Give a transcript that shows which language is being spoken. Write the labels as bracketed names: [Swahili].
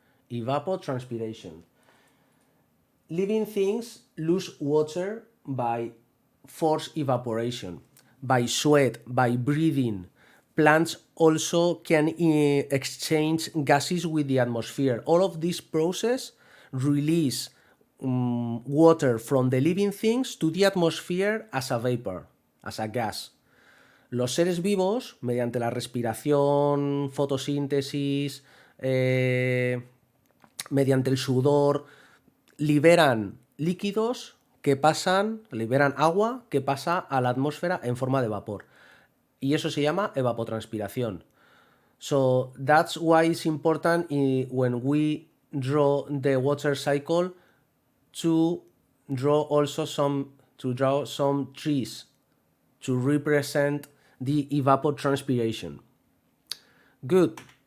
[English] Evapo Transpiration. Living things lose water by forced evaporation, by sweat, by breathing. Plants also can exchange gases with the atmosphere. All of this process release water from the living things to the atmosphere as a vapor, as a gas. [Spanish] Los seres vivos, mediante la respiración, fotosíntesis, mediante el sudor, liberan líquidos que pasan, liberan agua que pasa a la atmósfera en forma de vapor. Y eso se llama evapotranspiración. [English] So that's why it's important when we draw the water cycle to draw some trees to represent the evapotranspiration. Good.